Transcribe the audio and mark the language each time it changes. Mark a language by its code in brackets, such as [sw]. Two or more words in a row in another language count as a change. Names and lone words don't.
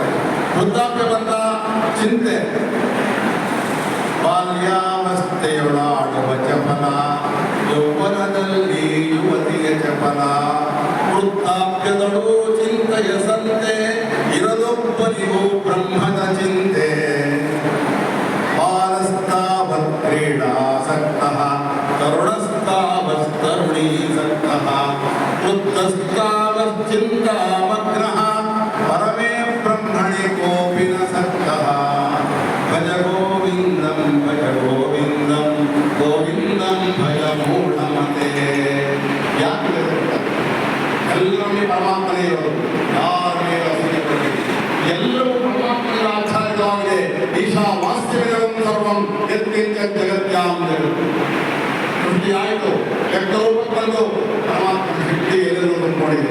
[kn] ವೃದ್ಧಾಪ್ಯ ಬಂದ ಚಿಂತೆ, ಬಾಲ್ಯಾವಸ್ಥೆಯೊಳಾಡುವ ಚಪಲ, ಯೌವನದಲ್ಲಿ ಯುವತಿಯ ಚಪಲ, ವೃದ್ಧಾಪ್ಯದಳು ಚಿಂತೆಯ ಸಂತೆ, ಇರದೊಬ್ಬನಿಗೂ ಬ್ರಹ್ಮದ ಚಿಂತೆ. [sa] ಬಾಲಸ್ತಾವತ್ ಕ್ರೀಡಾಸಕ್ತಃ, ತರುಣಸ್ತಾವಸ್ತರುಣೀಸಕ್ತಃ, ವೃದ್ಧಸ್ತಾವತ್ ಚಿಂತಾಮಗ್ನಃ, ಪರಮೇ ಬ್ರಹ್ಮಣಿ ಕೋಪಿ ನ ಸಕ್ತಃ. ಭಜ ಗೋವಿಂದಂ ಭಜ ಗೋವಿಂದಂ, ಗೋವಿಂದಂ ಭಜ ಮೂಢಮತೆ. [kn] ಯಾಕೆ ಎಲ್ಲರೂ ಪರಮಾತ್ಮನೇ ಇರೋದು, ಯಾರ ಮೇಲೆ ಅಸೂಯೆ ಪಡಬೇಡಿ. ಎಲ್ಲರೂ ಪರಮಾತ್ಮನ ಆಚಾರ್ಯವಾಗಿದೆ. [sa] ಈಶಾ ವಾಸ್ತವ್ಯಂ ಸರ್ವಂ ಯತ್ಕಿಂಚ ಜಗತ್ಯಾಂ [kn] ಸೃಷ್ಟಿ ಆಯಿತು, ವ್ಯಕ್ತರೂಪಕ್ಕೆ ಬಂದು ಪರಮಾತ್ಮನ ಶಕ್ತಿ ಎಲ್ಲರೂ ನೋಡಿದೆ.